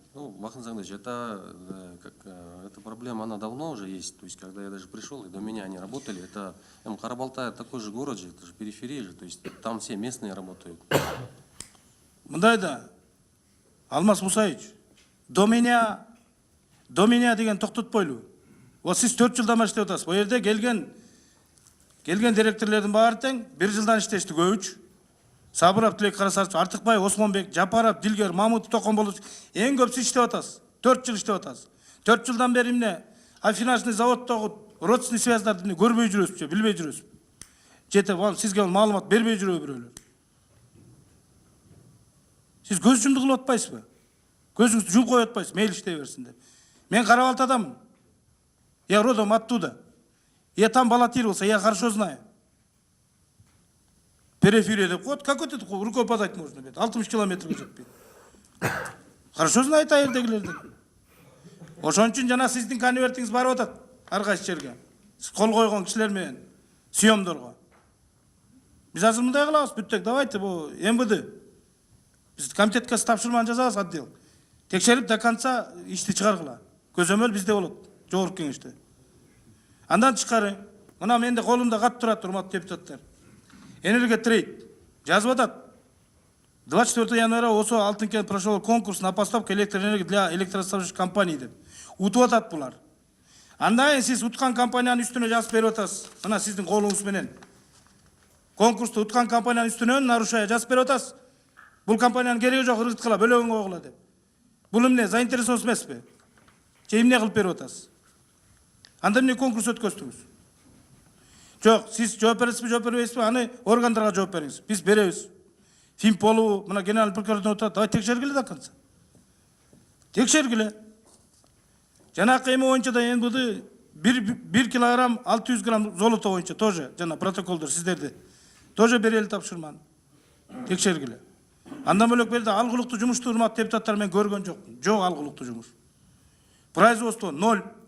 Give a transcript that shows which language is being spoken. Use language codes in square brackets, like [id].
[ru] Ну, Махмуд Захарович, эта проблема, она давно уже есть. То есть, когда я даже пришел, и до меня они работали, это Карабалтай такой же город же, это же периферия же, то есть там все местные работают. [ky] Мындай да, Алмаз Мусаевич, [ru] до меня [ky] деген токтотпойлу. Вот сиз 4 жылдан бери иштеп атасыз. Бу жерде келген директорлордун баары тең 1 жылдан иштешти көбүч. Сабыров, Тилек Карасаров, Артыкбай, Осмонбек, Жапаров, Дилгер, Мамут, Токомболов, эң көпсү иштеп атасыз. 4 жыл иштеп атасыз. 4 жылдан бери эмне афинашный заводдогу родственный связьдарды көрбөй жүрөсүзбү, билбей жүрөсүзбү? Жете сизге маалымат бербей жүрөбү бирөөлөр. Сиз көз жумду кылып атпайсызбы? Көзүңүздү жумуп коюп атпайсызбы? Мейли иштей берсин деп. Мен Карабалтадамын. [ru] Я родом оттуда. Я там баллотировался, я хорошо знаю. Периферия [ky] деп коет, [ru] как вот это рукой подать можно? [ky] 60 километрге жетпейт. [ru] Хорошо знает [ky] айырдегилерди. Ошон үчүн жана сиздин конвертиңиз барып атат ар кайсы жерге. Сиз кол койгон кишилер менен съемдорго. Биз азыр мындай кылабыз, бүттөк, давайте бу МВД. Биз комитетке тапшырманы жазабыз, отдел. Текшерип [ru] до конца [ky] ишти чыгаргыла. Көзөмөл бизде болот, жогорку кеңеште. Андан тышкары, мына менде колумда кат турат, урматтуу депутаттар. Энерготрейд жазып атат. [ru] 24 января осы Алтынкен прошел конкурс на поставку электроэнергии для электроснабжающих компаний деп. [ky] Утуп атат булар. Андан кийин сиз уткан компаниянын үстүнө жазып берип атасыз. Мына сиздин колуңуз менен. Конкурсту уткан компаниянын үстүнө нарушая жазып берип атасыз. Бул компаниянын кереги жок, ыргыткыла, бөлөгөнгө койгула деп. Бул эмне, заинтересован эмеспи? Же эмне кылып берип атасыз? Анда эмне конкурс өткөздүңүз? Жок, сиз жооп бересизби, жооп бербейсизби? Аны органдарга жооп бериңиз. Биз беребиз. Фимполу, мына генеральный прокурор отурат. Давай текшергиле [ru] до конца. [ky] Текшергиле. Жанакы эме боюнча да МВД 1 килограмм 600 грамм золото боюнча тоже жана протоколдор сиздерди. Тоже берели тапшырманы. Текшергиле. Андан бөлөк берди алгылыктуу жумушту урматтуу депутаттар мен көргөн жокмун. Жок алгылыктуу жумуш. Производство 0.